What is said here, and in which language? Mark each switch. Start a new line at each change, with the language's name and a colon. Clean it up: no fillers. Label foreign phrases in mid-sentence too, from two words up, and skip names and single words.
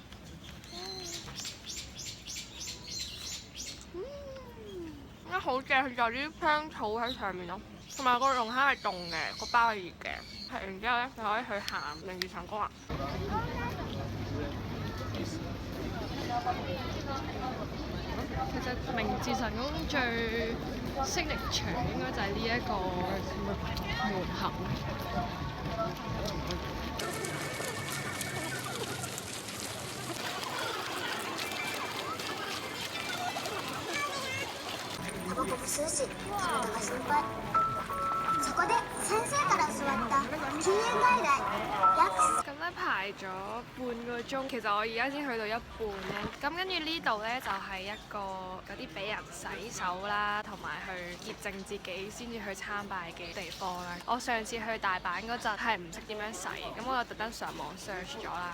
Cantonese: 好正，佢就啲香草喺上面咯，同埋個龍蝦係凍嘅，個包係熱嘅。食完之後咧，就可以去行明月長江啦。其實明治神宮最signature應該就係呢一個門口。
Japanese: タバコも吸うし、体が心配。そこで先生から教わった禁煙外來約。
Cantonese: 咁咧排咗半個鐘，其實我而家先去到一半咧。咁跟住呢度咧就係一個嗰啲俾人洗手啦，同埋去潔淨自己先至去參拜嘅地方啦。我上次去大阪嗰陣係唔識點樣洗，咁我就特登上網 search 咗啦。